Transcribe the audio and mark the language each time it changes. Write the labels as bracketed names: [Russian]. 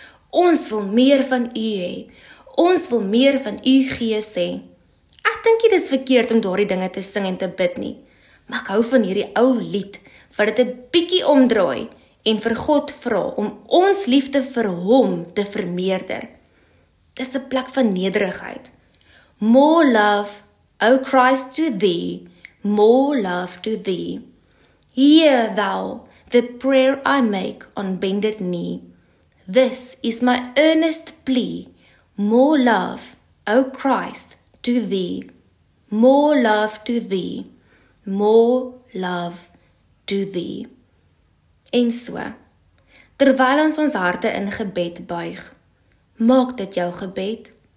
[Afrikaans] Ons wil meer van u hê. Ons wil meer van u gees hê. Ek dink nie dis verkeerd om daardie dinge te sing en te bid nie, maar ek hou van hierdie ou lied, wat dit 'n bietjie omdraai en vir God vra om ons liefde vir hom te vermeerder. Dis 'n plek van nederigheid. [English] More love, O Christ, to thee, more love to thee. Hear thou the prayer I make on bended knee. This is my earnest plea, more love, O Christ, to thee, more love to thee, more love to thee. [Afrikaans] En so, terwyl ons harte in gebed buig, maak dit jou gebed.